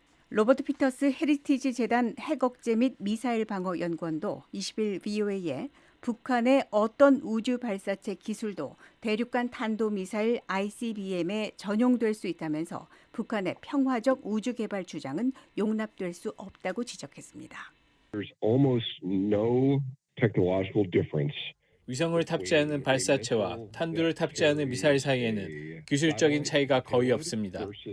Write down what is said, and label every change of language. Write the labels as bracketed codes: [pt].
[ko] 로버트 피터스 헤리티지 재단 핵억제 및 미사일 방어 연구원도 20일 VOA에 북한의 어떤 우주 발사체 기술도 대륙간 탄도미사일 ICBM에 전용될 수 있다면서 북한의 평화적 우주 개발 주장은 용납될 수 없다고 지적했습니다. [en] There's almost no technological difference. [ko] 위성을 탑재하는 발사체와 탄두를 탑재하는 미사일 사이에는 기술적인 차이가 거의 없습니다.